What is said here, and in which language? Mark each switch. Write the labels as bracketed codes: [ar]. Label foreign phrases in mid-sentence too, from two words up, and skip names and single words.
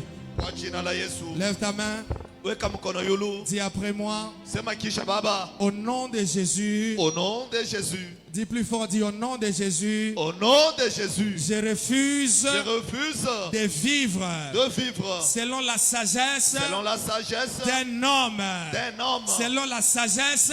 [sw] Kwa jina la Yesu. [fr] lève ta main. [sw] Weka mkono yulu. [fr] Dis après moi. [sw] Sema kisha Baba. [fr] Au nom de Jésus. Au nom de Jésus. Dis plus fort, dis au nom de Jésus. Au nom de Jésus. Je refuse Je refuse de vivre de vivre selon la sagesse selon la sagesse d'un homme, d'un homme, selon la sagesse